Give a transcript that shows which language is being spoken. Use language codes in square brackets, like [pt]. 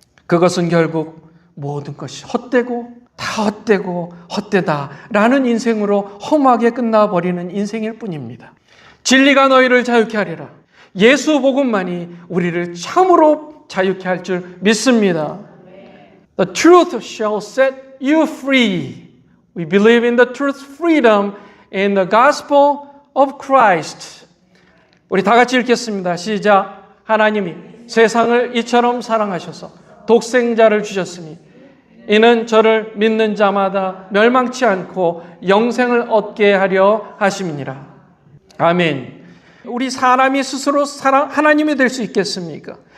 [ko] 그것은 결국 모든 것이 헛되고 다 헛되고 헛되다라는 인생으로 험하게 끝나버리는 인생일 뿐입니다. 진리가 너희를 자유케 하리라. 예수 복음만이 우리를 참으로 자유케 할 줄 믿습니다. [en] The truth shall set you free. We believe in the truth, freedom in the gospel of Christ. [ko] 우리 다 같이 읽겠습니다. 시작. 하나님이 세상을 이처럼 사랑하셔서 독생자를 주셨으니 이는 저를 믿는 자마다 멸망치 않고 영생을 얻게 하려 하심이니라. 아멘. 우리 사람이 스스로 하나님이 될 수 있겠습니까?